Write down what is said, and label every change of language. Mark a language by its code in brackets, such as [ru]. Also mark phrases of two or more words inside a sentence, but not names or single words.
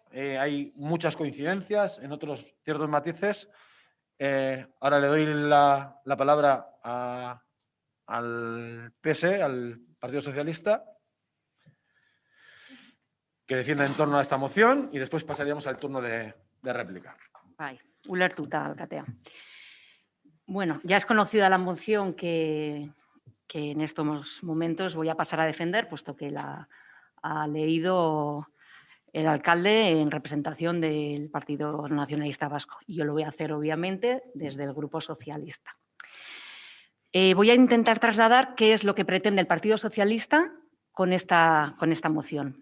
[es] Hay muchas coincidencias, en otros ciertos matices. Ahora le doy la palabra al PS, al Partido Socialista, que defienda en torno a esta moción y después pasaríamos al turno de réplica. [eu] Bai, ulertuta alkatea. [es] Bueno, ya es conocida la moción que en estos momentos voy a pasar a defender, puesto que la ha leído el alcalde en representación del Partido Nacionalista Vasco. Y yo lo voy a hacer, obviamente, desde el Grupo Socialista. Voy a intentar trasladar qué es lo que pretende el Partido Socialista con esta moción.